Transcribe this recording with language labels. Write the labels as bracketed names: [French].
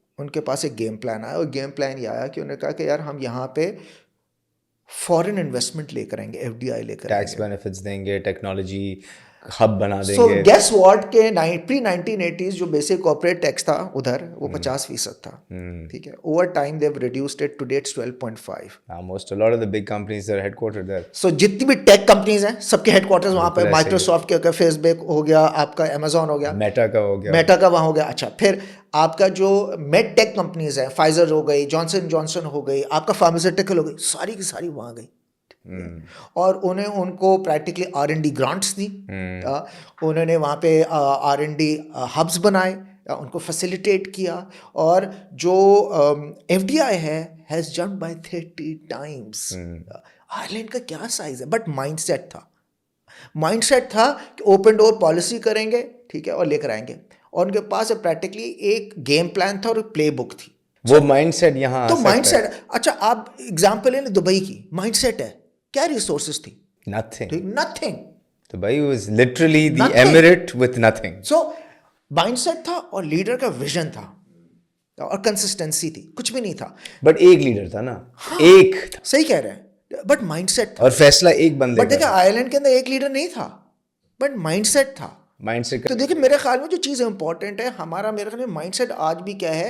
[Urdu] ان کے پاس ایک game plan آیا, اور گیم پلان یہ آیا کہ انہوں نے کہا کہ یار ہم یہاں پہ فورن انویسٹمنٹ لے کر آئیں گے, FDI لے کر, ٹیکس بینیفٹس دیں گے, ٹیکنالوجی ہب بنا دیں سو گے. [English] guess what [Urdu] کے پری 1980s جو بیسک کارپوریٹ ٹیکس تھا ادھر وہ 50% تھا, ٹھیک ہے. [English] Over time they have reduced it, today it's 12.5. Almost a lot of the big companies that are headquartered there. [Urdu] سو جتنی بھی ٹیک کمپنیز ہیں سب کے ہیڈ کوارٹرز وہاں پہ, مائکروسافٹ کے, فیس بک ہو گیا, آپ کا امیزون ہو گیا, میٹا کا ہو گیا, میٹا کا وہاں ہو گیا. اچھا, پھر آپ کا جو میڈ ٹیک کمپنیز ہیں, فائزر ہو گئی, جانسن جانسن ہو گئی, آپ کا فارماسیوٹیکل ہو گئی, ساری کی ساری وہاں گئی. اور انہیں ان کو پریکٹیکلی R&D گرانٹس دی, انہوں نے وہاں پہ R&D ہبس بنائے, ان کو فیسیلیٹیٹ کیا, اور جو FDI ہے [English] Has jump by 30 times. [Urdu] Ireland کا کیا سائز ہے, بٹ مائنڈ سیٹ تھا. مائنڈ سیٹ تھا کہ اوپن ڈور پالیسی کریں گے, ٹھیک ہے, اور لے کر آئیں گے. اور ان کے پاس پریکٹیکلی ایک گیم پلان تھا اور ایک پلے بک تھی. وہ مائنڈ سیٹ یہاں تو مائنڈ سیٹ, اچھا آپ اگزامپل لیں دبئی کی, مائنڈ سیٹ ہے, کیا ریسورسز تھی؟ [English] nothing. Dubai was literally the emirate with nothing. [Urdu] So mind set تھا, اور لیڈر کا ویژن تھا, اور کنسسٹنسی تھی, کچھ بھی نہیں تھا. بٹ ایک لیڈر تھا نا, ایک, صحیح کہہ رہے ہیں, بٹ مائنڈ سیٹ تھا, اور فیصلہ ایک بندے کا. بٹ دیکھیں آئرلینڈ کے اندر ایک لیڈر نہیں تھا, بٹ مائنڈ سیٹ تھا. Mind set. تو دیکھیں میرے خیال میں جو چیز امپورٹنٹ ہے ہمارا, میرے خیال میں مائنڈ سیٹ آج بھی کیا ہے,